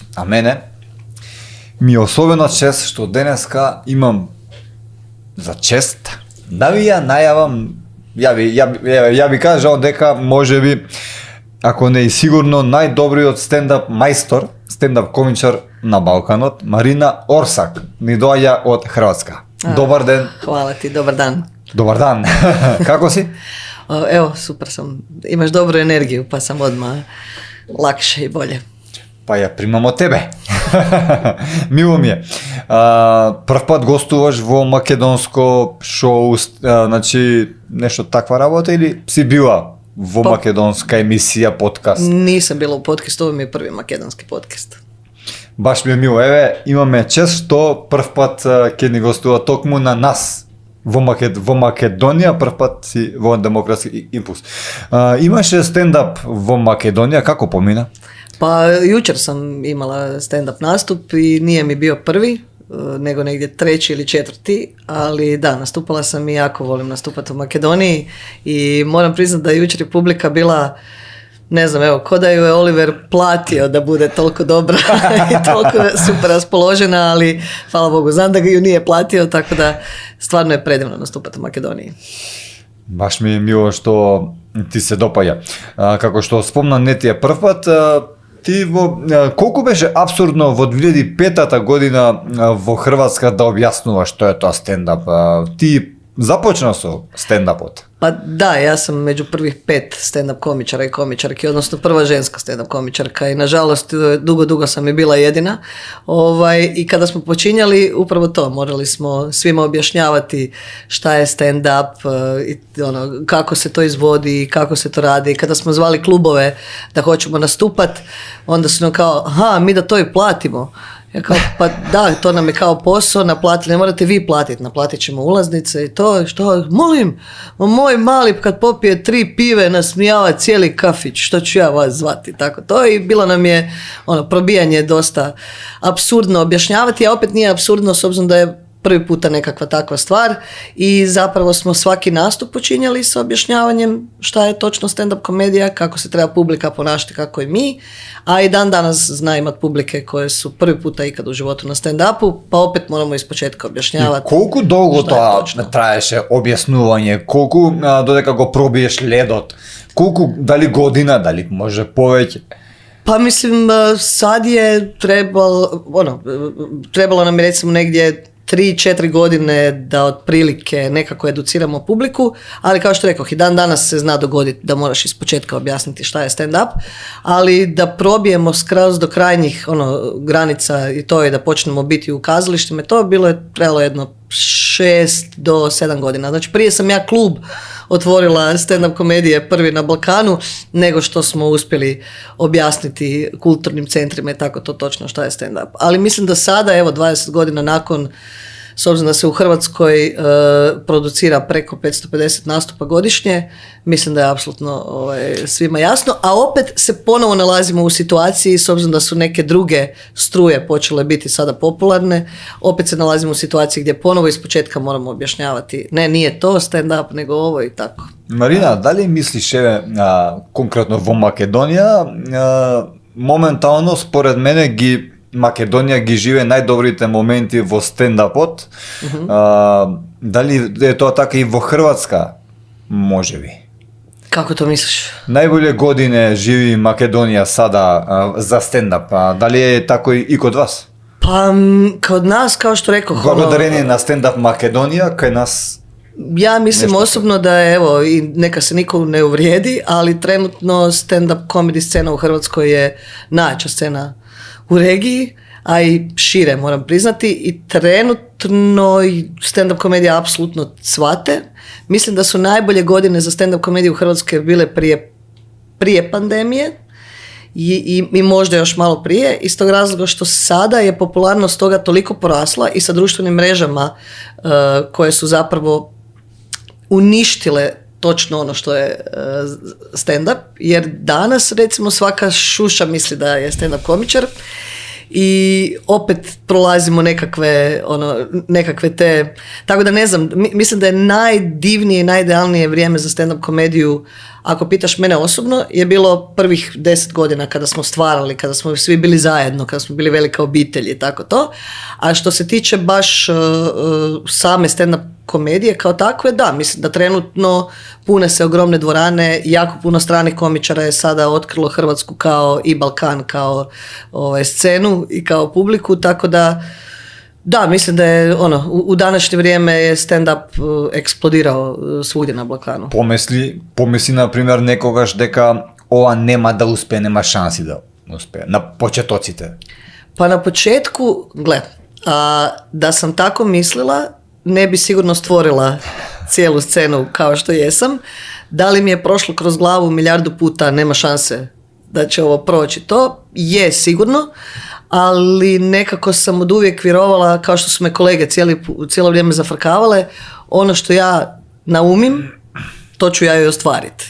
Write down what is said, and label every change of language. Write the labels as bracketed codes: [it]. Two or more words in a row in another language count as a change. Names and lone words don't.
[mk] А мене ми е особено чест што денеска имам за чест да ви ја најавам, ја би кажал дека можеби, ако не и сигурно, најдобриот стендап мајстор, стендап комичар на Балканот, Марина Орсак, ни доаѓа од Хрватска. Добар ден! [hr] Hvala ti, dobar dan. [sr] Добар дан! Како си? [hr] Evo, super sam. Imaš dobru energiju, pa sam odmah lakše i bolje. [mk] Па ја примам од тебе. Мило ми е. Прв пат гостуваш во македонско шоу, значи нешто таква работа или си била во македонска емисија, подкаст? [hr] Nisam bila u podcastu, ovo mi je prvi makedonski podcast. [mk] Баш ми е мило. Еве, имаме чест што прв пат ќе ни гостува токму на нас. Во Македонија, прв пат си во демократски импулс. Имаше стендап во Македонија, како помина? [hr] Pa jučer sam imala stand-up nastup i nije mi bio prvi, nego negdje treći ili četvrti, ali da, nastupala sam i jako volim nastupati u Makedoniji i moram priznati da jučer je publika bila, ne znam, evo, ko da ju je Oliver platio da bude toliko dobra i toliko super raspoložena, ali hvala Bogu, znam da ga ju nije platio, tako da stvarno je predivno nastupati u Makedoniji. [mk] Баш ми е мило што ти се допаѓа. Како што спомна, не ти е прв пат, ти колку беше абсурдно во 2005 година во Хрватска да објаснуваш што е тоа стендап? Ти започна со стендапот? [hr] Pa da, ja sam među prvih 5 stand-up komičara i komičarki, odnosno prva ženska stand-up komičarka i nažalost dugo sam i bila jedina. I kada smo počinjali, upravo to, morali smo svima objašnjavati šta je stand-up, kako se to izvodi, kako se to radi. Kada smo zvali klubove da hoćemo nastupat, onda su nam kao, aha, mi da to i platimo. Ja kao, pa da, to nam je kao posao, naplatili, ne morate vi platiti, naplatit ćemo ulaznice i to, što, molim, moj mali kad popije 3 pive nasmijava cijeli kafić, što ću ja vas zvati, tako to, i bilo nam je probijanje dosta apsurdno objašnjavati, a opet nije apsurdno s obzirom da je prvi puta nekakva takva stvar i zapravo smo svaki nastup počinjali sa objašnjavanjem šta je točno stand-up komedija, kako se treba publika ponašati kako i mi, a i dan danas zna imat publike koje su prvi puta ikad u životu na stand-upu, pa opet moramo ispočetka objašnjavati. [mk] И колку долго тоа траеше објаснување, колку додека го пробиеш ледот, колку, дали година, дали може повеќе? [hr] Pa mislim, sad je trebalo nam je recimo negdje 3-4 godine da otprilike nekako educiramo publiku, ali kao što rekoh, i dan danas se zna dogoditi da moraš ispočetka objasniti šta je stand-up, ali da probijemo skroz do krajnjih granica i to je da počnemo biti u kazalištima, to trebalo jedno 6 do 7 godina. Znači prije sam ja klub otvorila stand-up komedije prvi na Balkanu, nego što smo uspjeli objasniti kulturnim centrima i tako to točno šta je stand-up. Ali mislim da sada, evo 20 godina nakon, s obzirom da se u Hrvatskoj producira preko 550 nastupa godišnje, mislim da je apsolutno svima jasno, a opet se ponovo nalazimo u situaciji, s obzirom da su neke druge struje počele biti sada popularne, opet se nalazimo u situaciji gdje ponovo ispočetka moramo objašnjavati, ne, nije to stand-up, nego ovo i tako. [mk] Marina, дали мислиш, конкретно во Македонија, моментално според мене Македонија ги живее најдобрите моменти во стендапот. Дали е тоа така и во Хрватска? Можеби. [hr] Kako to misliš? [sr] Најболе године живи Македонија сада за стендап. Дали е тако и код вас? [hr] Pa kod nas, kao što rekoh, [mk] Благодарение на стендап Македонија, кај нас. [hr] Ja mislim osobno da je, evo, i neka se niko ne uvrijedi, ali trenutno [en] stand-up comedy [hr] scena u Hrvatskoj je najjača scena u regiji, a i šire moram priznati, i trenutno stand-up komedija apsolutno cvate. Mislim da su najbolje godine za stand-up komediju u Hrvatskoj bile prije pandemije i možda još malo prije, iz tog razloga što sada je popularnost toga toliko porasla i sa društvenim mrežama koje su zapravo uništile točno ono što je stand-up, jer danas recimo svaka šuša misli da je stand-up komičar i opet prolazimo nekakve te, tako da ne znam, mislim da je najdivnije i najidealnije vrijeme za stand-up komediju ako pitaš mene osobno, je bilo prvih 10 godina kada smo stvarali, kada smo svi bili zajedno, kada smo bili velika obitelj i tako to. A što se tiče baš same stand-up komedije kao takve, da, mislim da trenutno pune se ogromne dvorane, jako puno stranih komičara je sada otkrilo Hrvatsku kao i Balkan, kao scenu i kao publiku, tako da, mislim da je u današnje vrijeme je stand-up eksplodirao svugdje na Balkanu. [mk] Помисли, например, некогаш дека ова нема да успее, нема шанси да успее, на почетоците. [hr] Pa na početku, da sam tako mislila, ne bi sigurno stvorila cijelu scenu kao što jesam. Da li mi je prošlo kroz glavu milijardu puta, nema šanse da će ovo proći, to je sigurno, ali nekako sam od uvijek vjerovala, kao što su me kolege cijelo vrijeme zafrkavale, ono što ja naumim, to ću ja i ostvariti.